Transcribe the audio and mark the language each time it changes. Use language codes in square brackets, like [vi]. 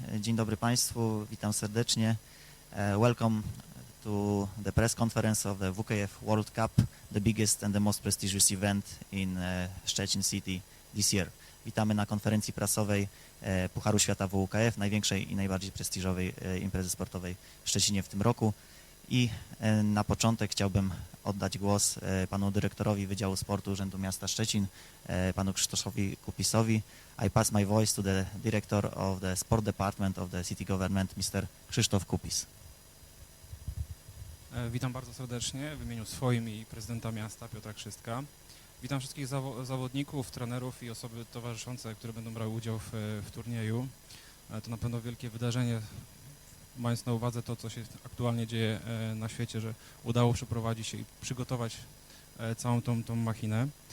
[pl] Dzień dobry Państwu, witam serdecznie. [en] Welcome to the press conference of the WUKF World Cup, the biggest and the most prestigious event in Szczecin City this year. [pl] Witamy na konferencji prasowej Pucharu Świata WUKF, największej i najbardziej prestiżowej imprezy sportowej w Szczecinie w tym roku. I na początek chciałbym oddać głos panu dyrektorowi Wydziału Sportu Urzędu Miasta Szczecin, panu Krzysztofowi Kupisowi. [en] I pass my voice to the director of the Sport Department of the City Government, Mr. Krzysztof Kupis. [pl] Witam bardzo serdecznie w imieniu swoim i prezydenta miasta Piotra Krzystka. Witam wszystkich zawodników, trenerów i osoby towarzyszące, które będą brały udział w turnieju. To na pewno wielkie wydarzenie, mając na uwadze to, co się aktualnie dzieje na świecie, że udało przeprowadzić się i przygotować całą tą machinę.